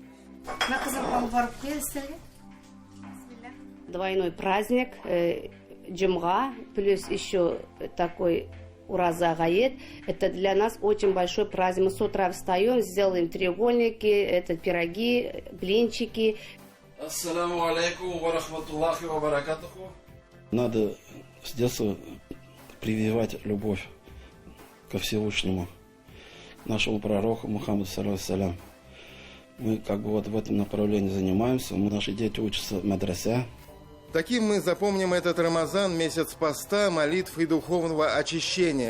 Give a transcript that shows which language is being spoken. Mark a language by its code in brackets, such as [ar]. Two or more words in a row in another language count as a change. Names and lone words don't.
[ru] Двойной праздник, джумга, плюс еще такой Ураза Гаед. Это для нас очень большой праздник. Мы с утра встаем, сделаем треугольники, это пироги, блинчики. [ar] السلام عليكم ورحمة الله وبركاته. [ru] Надо с детства прививать любовь ко Всевышнему, нашему пророку Мухаммаду салям. Мы как бы вот в этом направлении занимаемся. Наши дети учатся в медресе. Таким мы запомним этот Рамазан, месяц поста, молитв и духовного очищения.